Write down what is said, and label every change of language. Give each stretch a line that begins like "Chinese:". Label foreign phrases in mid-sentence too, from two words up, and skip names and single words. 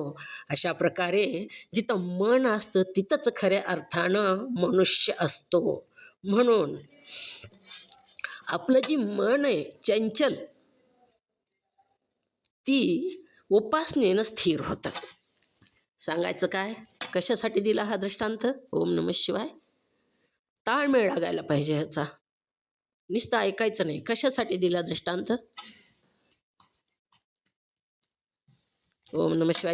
Marathi: अशा प्रकारे जिथं मन असतं तिथंच खऱ्या अर्थानं मनुष्य असतो. म्हणून आपलं जी मन आहे चंचल ती उपासनेनं स्थिर होतं. सांगायचं काय, कशासाठी दिला हा दृष्टांत?
Sanskrit: ओम नमः शिवाय.
Marathi: ताळमेळ लागायला पाहिजे ह्याचा, नुसतं ऐकायचं नाही. कशासाठी दिला दृष्टांत?
Sanskrit: ओम नमः शिवाय.